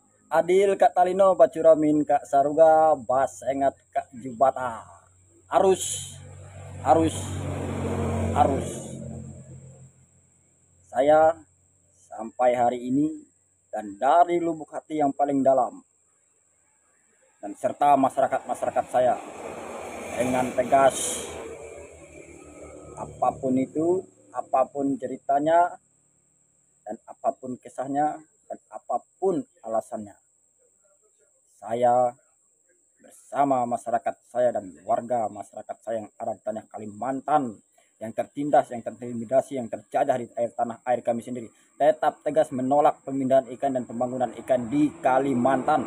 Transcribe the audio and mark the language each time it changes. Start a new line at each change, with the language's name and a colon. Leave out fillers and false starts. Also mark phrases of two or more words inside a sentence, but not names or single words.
Kendayan: Adil Kak Talino Bacuramin Kak Saruga Bas Engat Kak Jubata. Arus arus arus.
Indonesian: Saya sampai hari ini dan dari lubuk hati yang paling dalam dan serta masyarakat saya dengan tegas, apapun itu, apapun ceritanya dan apapun kisahnya dan apapun alasannya, saya bersama masyarakat saya dan warga masyarakat saya yang ada di tanah Kalimantan, yang tertindas, yang terintimidasi, yang terjajah di tanah air kami sendiri, tetap tegas menolak pemindahan ikan dan pembangunan ikan di Kalimantan.